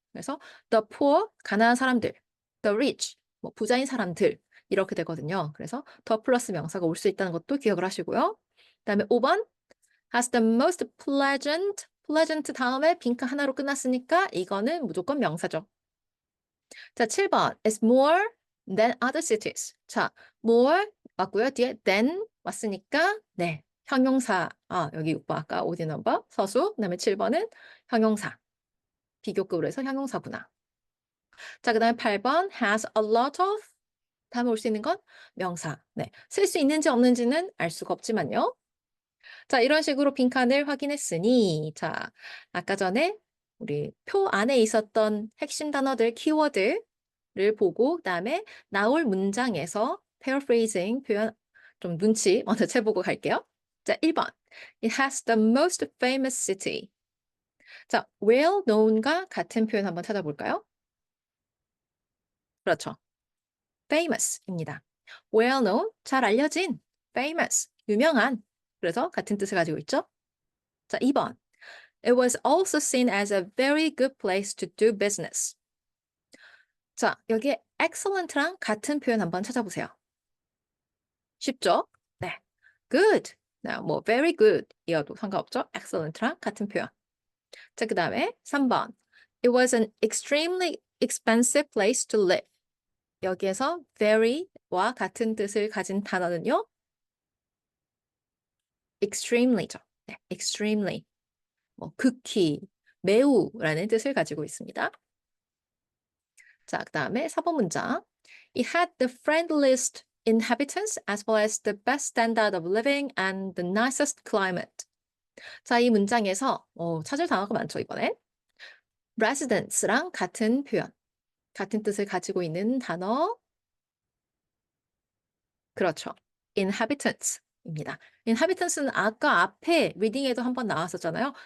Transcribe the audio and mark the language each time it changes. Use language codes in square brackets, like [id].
[ko] 그래서 [en] the poor [ko] 가난한 사람들, [en] the rich [ko] 뭐 부자인 사람들 이렇게 되거든요. 그래서 the 플러스 명사가 올 수 있다는 것도 기억을 하시고요. 그다음에 5번 [en] has the most pleasant, [ko] pleasant 다음에 빈칸 하나로 끝났으니까 이거는 무조건 명사죠. 자, 7번 [en] is more than other cities. [ko] 자, more 맞고요. 뒤에 than 왔으니까 네, 형용사. 여기 6번 아까 오디 넘버 서수. 그다음에 7번은 형용사. 비교급으로 해서 형용사구나. 자, 그다음에 8번 [en] has a lot of [ko] 다음에 올 수 있는 건 명사. 네, 쓸 수 있는지 없는지는 알 수가 없지만요. 자, 이런 식으로 빈칸을 확인했으니, 자, 아까 전에 우리 표 안에 있었던 핵심 단어들, 키워드를 보고, 그다음에 나올 문장에서 paraphrasing 표현 좀 눈치 먼저 채보고 갈게요. 자, 1번. [en] It has the most famous city. [ko] 자, [en] well known [ko] 과 같은 표현 한번 찾아볼까요? 그렇죠. famous입니다. [en] well known, [ko] 잘 알려진, famous, 유명한. 그래서 같은 뜻을 가지고 있죠. 자, 2번. [en] It was also seen as a very good place to do business. [ko] 자, 여기에 excellent랑 같은 표현 한번 찾아보세요. 쉽죠? 네. good. 뭐 [en] very good [ko] 이어도 상관없죠? excellent랑 같은 표현. 자, 그 다음에 3번. [en] It was an extremely expensive place to live. [ko] 여기에서 very와 같은 뜻을 가진 단어는요. extremely죠. 네, extremely. 뭐 극히, 매우라는 뜻을 가지고 있습니다. 자, 그 다음에 4번 문장. [en] It had the friendliest inhabitants as well as the best standard of living and the nicest climate. [ko] 자, 이 문장에서 찾을 단어가 많죠, 이번엔. residence랑 같은 표현, 같은 뜻을 가지고 있는 단어. 그렇죠. inhabitants입니다. inhabitants는 아까 앞에 리딩에도 한번 나왔었잖아요.